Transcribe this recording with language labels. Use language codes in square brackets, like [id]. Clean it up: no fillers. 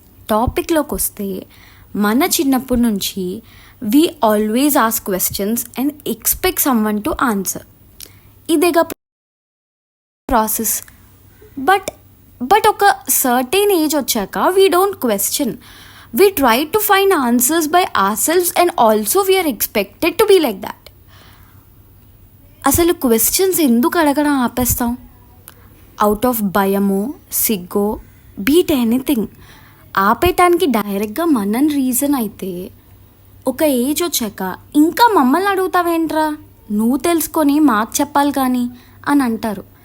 [te] టాపిక్లోకి వస్తే, మన చిన్నప్పటి నుంచి [en] We always ask questions and expect someone to answer. ఇదేగా process. But ఒక certain age వచ్చాక we don't question. We try to find answers by ourselves and also we are expected to be like that. [te] అసలు questions ఎందుకు అడగడం ఆపేస్తాం? Out of భయమో, సిగ్గో, [en] Be it anything. [te] ఆపేయటానికి డైరెక్ట్గా మనని reason అయితే, ఒక ఏజ్ వచ్చాక ఇంకా మమ్మల్ని అడుగుతావేంట్రా, నువ్వు తెలుసుకొని మాకు చెప్పాలి కానీ అని అంటారు.